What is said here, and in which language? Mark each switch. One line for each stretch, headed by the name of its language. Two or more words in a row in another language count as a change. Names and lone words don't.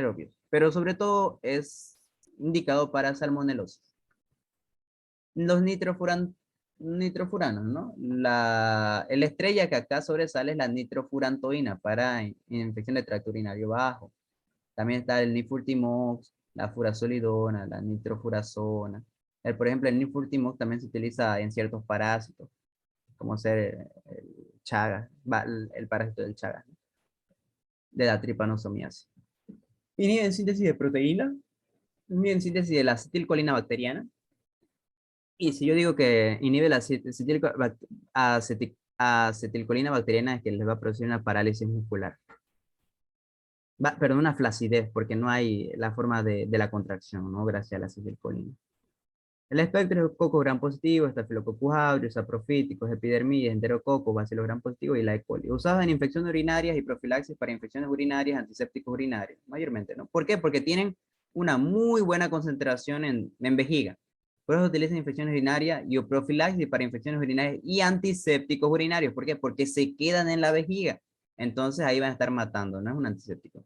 Spanish: Pero sobre todo es indicado para salmonelosis. Los nitrofuranos, ¿no? La estrella que acá sobresale es la nitrofurantoína para infección de tracto urinario bajo. También está el nifurtimox, la furazolidona, la nitrofurazona. Por ejemplo, el nifurtimox también se utiliza en ciertos parásitos, como ser el Chagas, el parásito del Chagas, ¿no? De la trypanosomiasis. Inhiben síntesis de proteína, inhiben síntesis de la acetilcolina bacteriana. Y si yo digo que inhibe la acetilcolina bacteriana, es que les va a producir una parálisis muscular. Perdón, una flacidez, porque no hay la forma de la contracción, ¿no? Gracias a la acetilcolina. El espectro es Coccus gram positivo, Staphylococcus aureus, saprofíticos, epidermidis, enterococcus, bacillus gram positivo y la E. coli. Usados en infecciones urinarias y profilaxis para infecciones urinarias, antisépticos urinarios, mayormente, ¿no? ¿Por qué? Porque tienen una muy buena concentración en vejiga. Por eso utilizan infecciones urinarias y profilaxis para infecciones urinarias y antisépticos urinarios. ¿Por qué? Porque se quedan en la vejiga. Entonces ahí van a estar matando, no es un antiséptico.